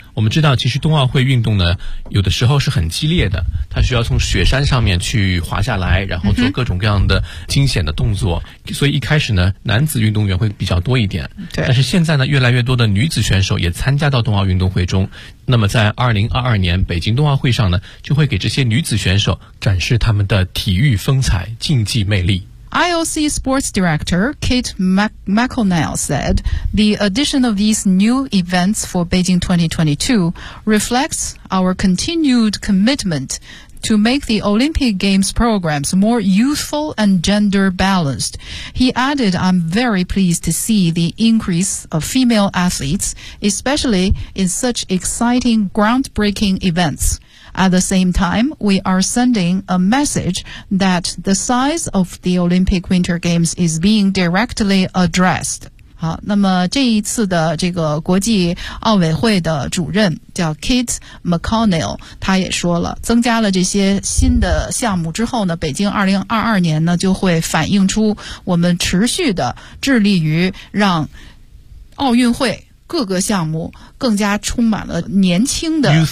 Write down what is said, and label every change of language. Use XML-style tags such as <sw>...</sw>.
<zh>我们知道，其实冬奥会运动呢，有的时候是很激烈的，它需要从雪山上面去滑下来，然后做各种各样的惊险的动作。嗯、所以一开始呢，男子运动员会比较多一点。对。但是现在呢，越来越多的女子选手也参加到冬奥运动会中。那么在2022年北京冬奥会上呢，就会给这些女子选手展示他们的体育风采、竞技魅力。</zh> <en>IOC Sports Director Kate McConnell said the addition of these new events for Beijing 2022 reflects our continued commitment to make the Olympic Games programs more youthful and gender balanced. He added, I'm very pleased to see the increase of female athletes, especially in such exciting, groundbreaking events. At the same time, we are sending a message that the size of the Olympic Winter Games is being directly addressed.</en> <zh>好，那么这一次的这个国际奥委会的主任叫 Kit McConnell， 他也说了，增加了这些新的项目之后呢，北京2022年呢就会反映出我们持续的致力于让奥运会各个项目更加充满了年轻的</zh>